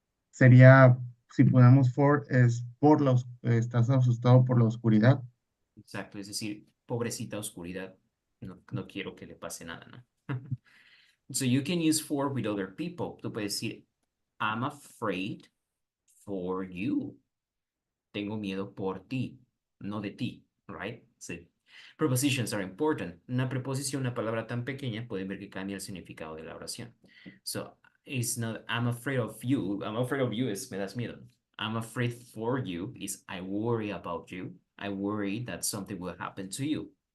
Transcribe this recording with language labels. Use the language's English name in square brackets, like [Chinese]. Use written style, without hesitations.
[Spanish] Sería, si ponemos for, es por estás asustado por la oscuridad. Exacto, es decir, pobrecita oscuridad. No quiero que le pase nada, ¿no? [English] So you can use for with other people. [Spanish] Tú puedes decir, [English] I'm afraid for you. [Spanish] Tengo miedo por ti, no de ti, right? Sí. [English] Prepositions are important. [Spanish] Una preposición, una palabra tan pequeña, pueden ver que cambia el significado de la oración. [English] So, it's not, I'm afraid of you. I'm afraid of you [Spanish] es, me das miedo. [English] I'm afraid for you is, I worry about you. I worry that something will happen to you.